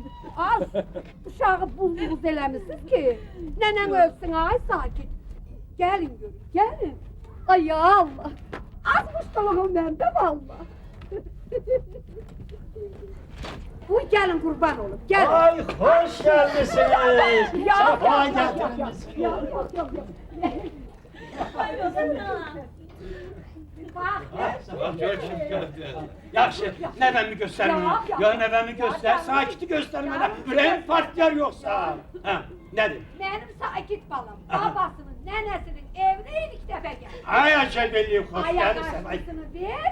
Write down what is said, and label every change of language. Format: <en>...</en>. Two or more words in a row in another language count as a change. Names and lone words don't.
<az>Az uşağı buz eləmişsiniz ki, nənəm ölsün, ay sakit. Gəlin görün, gəlin. Ay ya Allah. Az muştuluğum məndə valla. Uy, gəlin qurban olun, gəlin.</az> <tr>Ay hoş gelmişsiniz. Safa getirdiniz. Yok. Bak,</tr> <az>Yaxşı, nəvəmi göstərmə. Ya nəvəmi göstər, sakiti göstərmə. Ürəyim partlayar yoxsa. Hə, nədir? mənim sakit balam, babasının, nənəsinin evinə ilk dəfə gəlir. Ay acəl belli xoş gəlirsən. Ay, Ayaqqabısını ver.</az>